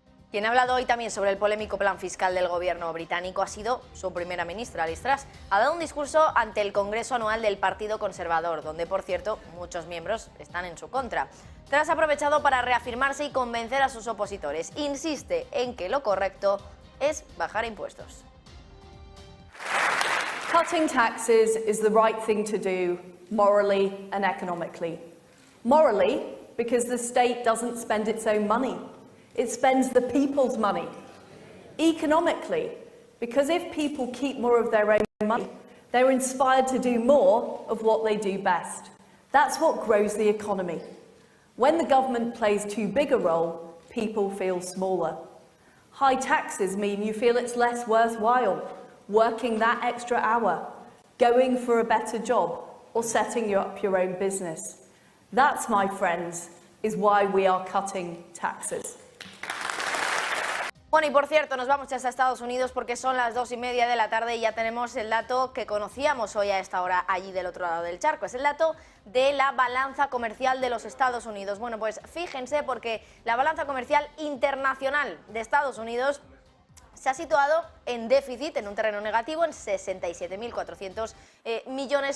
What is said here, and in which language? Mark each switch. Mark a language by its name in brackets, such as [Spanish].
[Spanish] Quien ha hablado hoy también sobre el polémico plan fiscal del gobierno británico ha sido su primera ministra, Liz Truss. Ha dado un discurso ante el Congreso Anual del Partido Conservador, donde, por cierto, muchos miembros están en su contra. Truss ha aprovechado para reafirmarse y convencer a sus opositores. Insiste en que lo correcto es bajar impuestos. [English] Cutting taxes is the right thing to do morally and economically. Morally, because the state doesn't spend its own money. It spends the people's money. Economically, because if people keep more of their own money, they're inspired to do more of what they do best. That's what grows the economy. When the government plays too big a role, people feel smaller. High taxes mean you feel it's less worthwhile working that extra hour, going for a better job, or setting up your own business. That, my friends, is why we are cutting taxes. [Spanish] Bueno, y por cierto, nos vamos ya hasta Estados Unidos porque son las 2:30 de la tarde y ya tenemos el dato que conocíamos hoy a esta hora allí del otro lado del charco. Es el dato de la balanza comercial de los Estados Unidos. Bueno, pues fíjense, porque la balanza comercial internacional de Estados Unidos se ha situado en déficit, en un terreno negativo, en 67.400 millones.